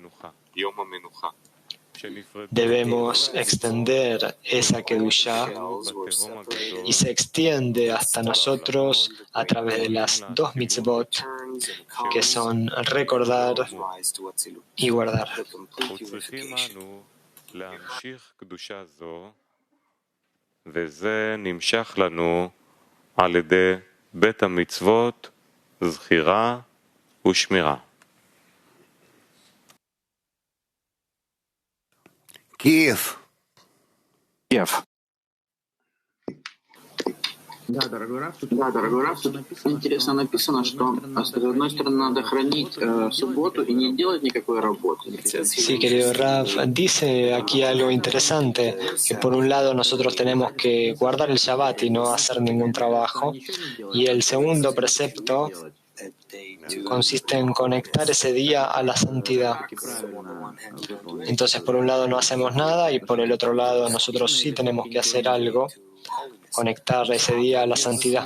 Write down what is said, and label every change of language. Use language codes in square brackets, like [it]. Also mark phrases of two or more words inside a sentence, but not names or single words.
[es] Debemos extender esa Kedushá y se extiende hasta nosotros a través de las dos mitzvot, que son recordar y guardar. [he] וזה נמשך לנו על ידי בית המצוות, זכירה ושמירה. Kiev. Kiev. [ru] Да, дорогой Раф, тут интересно написано, что с одной стороны надо хранить субботу и не делать никакой работы. [es] Sí, querido Raf, dice aquí algo interesante, que por un lado nosotros tenemos que guardar el Shabbat y no hacer ningún trabajo, y el segundo precepto consiste en conectar ese día a la santidad. Entonces, por un lado no hacemos nada y por el otro lado nosotros sí tenemos que hacer algo, conectar ese día a la santidad.